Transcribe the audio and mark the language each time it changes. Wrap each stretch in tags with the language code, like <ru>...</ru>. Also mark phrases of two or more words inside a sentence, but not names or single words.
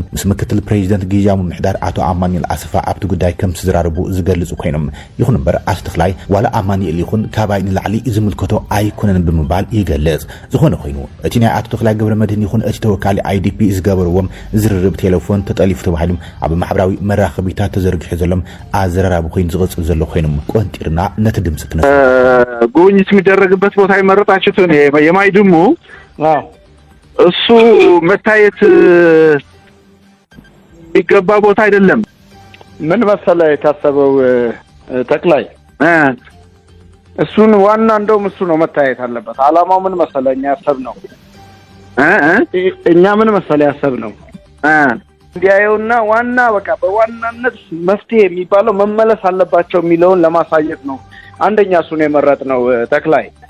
<ti>ምስ ምክትል ፕሬዚደንት ጊዜያዊ ምሕዳር አቶ አማኑኤል አሰፋ ኣብቲ ጉዳይ ከም ዝራረቡ ዝገልጹ ኮይኖም ይኹን በር አቶ ተክላይ ዋላ አማኑኤል ይኹን ካባይ ንላዕሊ ዝምልከቶ ኣይኮነን ብምባል ይገልጽ ዝኾነ ኮይኑ እቲ ናይ አቶ ተክላይ ገብረመድህን ይኹን እቲ ተወካሊ አይዲፒ ዝገበርዎም ዝርርብ ቴሌፎን ተጠሊፉ ተባሂሎም ኣብ ማሕበራዊ መራኸቢታት ተዘርጊሑ ዘሎም ኣዘራራቢ ኮይኑ ዝቕጽል ዘሎ ኮይኖም ቆንጢርና ነቲ ድምጽ ክነስ</ti> <am>ጉብኝት የሚደረግበት ቦታ ይመረጣችሁት የማይድሙ እሱ መታየት ይገባ ቦታ አይደለም ምን መሰለ የታሰበው ተክላይ እሱን ዋና እንደውም እሱ ነው መታየት አለበት አላማው ምን መሰለኛ ያሰብነው እኛ ምን መሰለ ያሰብነው እንዲያዩና ዋና በቃ በዋናነት መፍትሄ የሚባለው መመለስ አለባቸው የሚለውን ለማሳየት ነው አንደኛ እሱን የመረጥነው ተክላይ</am>